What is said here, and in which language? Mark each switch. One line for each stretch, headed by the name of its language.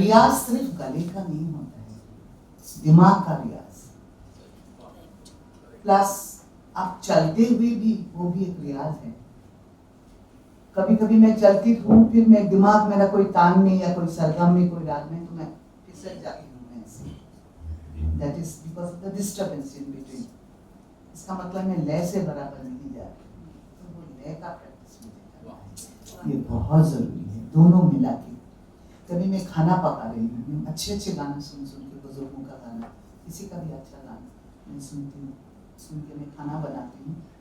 Hindi: रियाज सिर्फ गले का नहीं होता है, दिमाग का रियाज, प्लस आप चलते हुए भी, वो भी एक रियाज है। कभी कभी मैं चलती हूँ, फिर मैं दिमाग मेरा कोई तान में या कोई सरगम में कोई राग में, तो मैं फिसल जाती हूँ मैं ऐसे।
English: That is because of the disturbance in between.
Hindi: इसका मतलब मैं लय से बराबर नहीं जा रही, तो वो लय का प्रैक्टिस मुझे करना है, ये बहुत जरूरी है, दोनों मिला के। कभी मैं खाना पका रही हूँ, अच्छे अच्छे गाना सुन के, बुजुर्गों का गाना, किसी का भी अच्छा गाना मैं सुनती हूँ, सुन के मैं खाना बनाती हूँ।